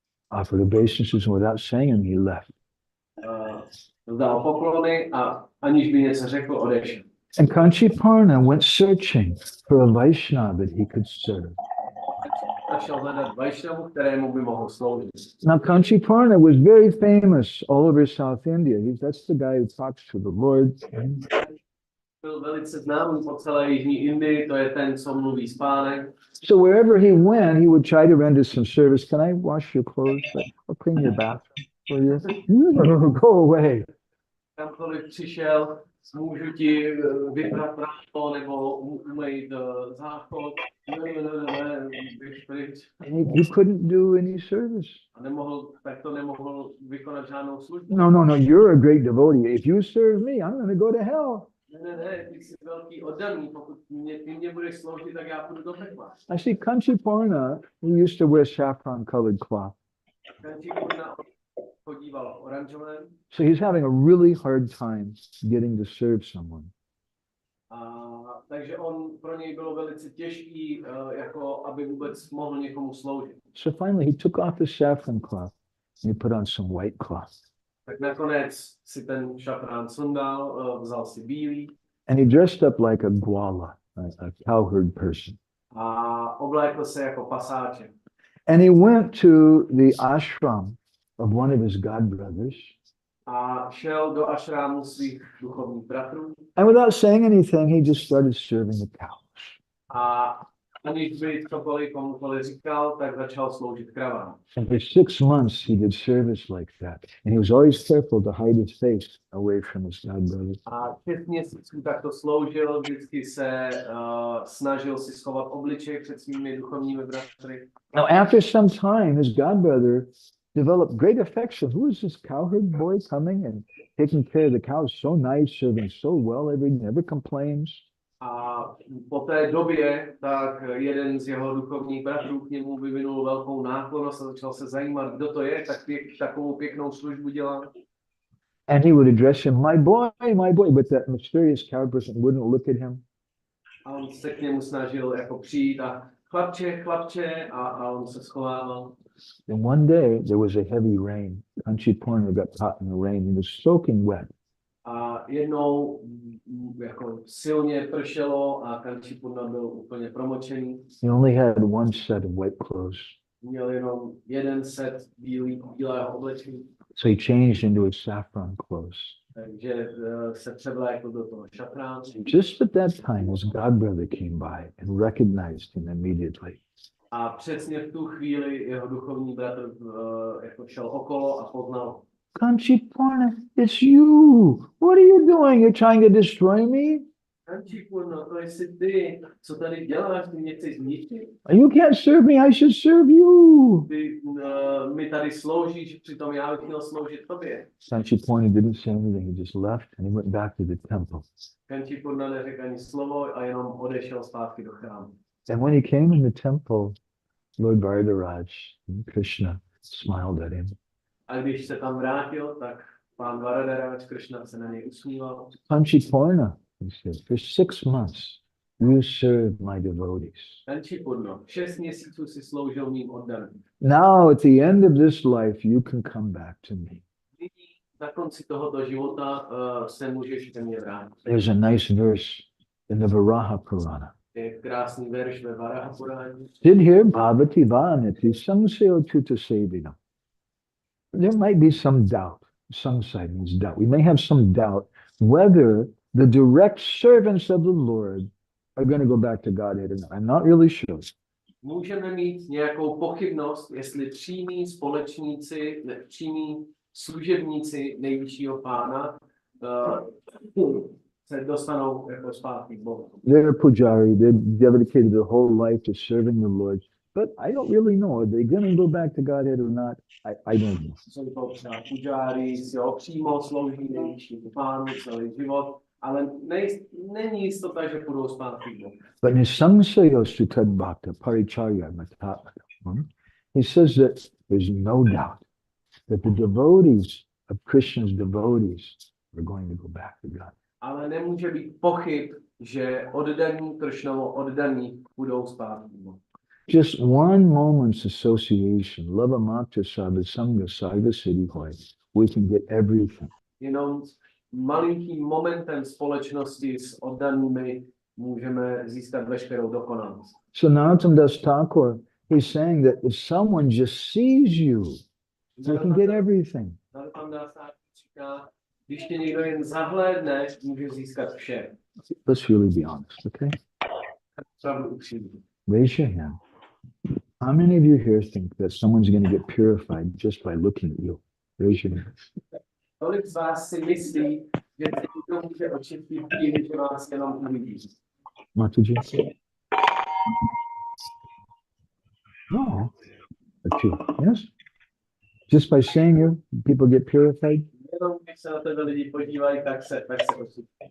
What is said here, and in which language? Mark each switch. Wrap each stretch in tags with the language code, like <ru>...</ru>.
<en>offered obeisances, and without saying them, he left.</en> <cs>vzdal poklony a aniž by něco řekl, odešel.</cs> <en>And Kanchi Purna went searching for a Vaishnava that he could serve.</en> <cs>A šel hledat Vaishnavu, kterému by mohl sloužit.</cs> <en>Now, Kanchi Purna was very famous all over South India. That's the guy who talks to the Lord.</en> <cs>Byl velice známý po celé Jižní Indii, to je ten, co mluví s pánem.</cs> <en>So wherever he went, he would try to render some service. Can I wash your clothes? I'll clean your bathroom for you. Go away.</en> <cs>Kamkoliv přišel, můžu ti vyprat právo nebo umýt záchod. Ne, běž pryč.</cs> <en>And he couldn't do any service.</en> <cs>A nemohl vykonat žádnou službu.</cs> <en>No, you're a great devotee. If you serve me, I'm going to go to hell.</en> <cs>Ne, ty jsi velký oddaný, pokud ty mě budeš sloužit, tak já půjdu do pekla.</cs> <en>I see Kanchiporna, he used to wear saffron colored cloth.</en> <cs>Kančípurna chodíval oranžovém,</cs> <en>So he's having a really hard time getting to serve someone.</en> <cs>takže pro něj bylo velice těžký, jako aby vůbec mohl někomu sloužit.</cs> <en>So finally he took off the saffron cloth and he put on some white cloth.</en> <cs>Tak nakonec si ten šafrán sundal, vzal si bílý</cs> <en>And he dressed up like a gwala, a cowherd person.</en> <cs>a oblékl se jako pasáček.</cs> <en>And he went to the ashram of one of his godbrothers.</en> <cs>A šel do ašrámu svých duchovních bratrů</cs> <en>And without saying anything, he just started serving the cows.</en> <cs>a aniž by cokoliv komukoliv říkal, tak začal sloužit kravám.</cs> <en>And for 6 months, he did service like that. And he was always careful to hide his face away from his godbrother.</en> <cs>A 6 měsíců takto sloužil, vždycky se snažil si schovat obličej před svými duchovními bratry.</cs> <en>Now, after some time, his godbrother developed great affection. Who is this cowherd boy coming and taking care of the cows? So nice, serving so well, never complains.</en> <cs>A po té době tak jeden z jeho duchovních bratrů k němu vyvinul velkou náklonnost a začal se zajímat, kdo to je, tak takovou pěknou službu dělá.</cs> <en>And he would address him, my boy, but that mysterious cowherd person wouldn't look at him.</en> <cs>A on se k němu snažil jako přijít a chlapče, a on se schovával.</cs> <en>And one day there was a heavy rain. Kanchiporna got caught in the rain. He was soaking wet.</en> <cs>A jednou jako silně pršelo a Kančípurna byl úplně promočený.</cs> <en>He only had one set of white clothes.</en> <cs>Měl jenom jeden set bílého oblečení,</cs> <en>So he changed into his saffron clothes.</en> <cs>takže se převlékl do toho šafránu.</cs> <en>Just at that time, his godbrother came by and recognized him immediately.</en> <cs>A přesně v tu chvíli jeho duchovní bratr jako šel okolo a poznal.</cs> <en>Kanchiporna, it's you. What are you doing? You're trying to destroy me?</en> <cs>Kančípurna, to jsi ty, co tady děláš, ty mě chceš zničit?</cs> <en>You can't serve me, I should serve you.</en> <cs>Ty mi tady sloužíš, přitom já bych měl sloužit tobě.</cs> <en>Kanchiporna didn't say anything. He just left and he went back to the temple.</en> <cs>Kančípurna neřekl ani slovo a jenom odešel zpátky do chrámu.</cs> <en>And when he came in the temple, Lord Varadaraj, Krishna, smiled at him.</en> <cs>A když se tam vrátil, tak pán Varadaraj Krishna se na něj usmíval.</cs> <en>Kanchiporna, he said, for 6 months you served my devotees.</en> <cs>Kančípurno, 6 měsíců si sloužil mým oddaným.</cs> <en>Now at the end of this life you can come back to me.</en> <cs>Nyní na konci tohoto života se můžeš ke mně vrátit.</cs> <en>There's a nice verse in the Varaha Purana.</en> <cs>Je krásný verš ve Varaha Puráně.</cs> <sa>Did bhavati vanati samseo tuta sevina.</sa> <en>There might be some doubt. Samsaya means doubt. We may have some doubt whether the direct servants of the Lord are going to go back to Godhead or not. I'm not really sure.</en> <cs>Můžeme mít nějakou pochybnost, jestli přímí společníci, přímí služebníci nejvyššího pána se dostanou jako zpátky k Bohu.</cs> <en>They're pujari. They've dedicated their whole life to serving the Lord. But I don't really know. Are they going to go back to Godhead or not? I don't know.</en> <cs>Jsou to třeba pujári, si ho přímo slouží nejvyššímu pánu celý život, ale není jistota, že půjdou zpátky k Bohu.</cs> <sa>But nisamsayo sutad bhakta paricharya matatma.</sa> <en>He says that there's no doubt that the devotees of Krishna's devotees are going to go back to God.</en> <cs>Ale nemůže být pochyb, že oddaní Kršnovo oddaní budou zpátky.</cs> <en>Just one moment's association,</en> <bn>lava matra sabha sangha sarva siddhi hoy,</bn> <en>we can get everything.</en> <cs>Jenom malinkým momentem společnosti s oddanými můžeme získat veškerou dokonalost.</cs> <en>So Narottam Das Thakur, he's saying that if someone just sees you, they can get everything.</en> <cs>Narottam Das Thakur říká, když tě někdo jen zahlédne, může získat vše.</cs> <en>Let's really be honest, okay?</en> <cs>Opravdu upřímně.</cs> <en>Raise your hand. How many of you here think that someone's going to get purified just by looking at you? Raise your hand.</en> <cs>Kolik z vás si myslí, že se někdo může očistit tím, že vás jenom uvidí?</cs> <en>Mataji? No. A few. Yes? Just by saying you, people get purified?</en> <cs>Jenom když se na tebe lidi podívají, tak se očistí.</cs>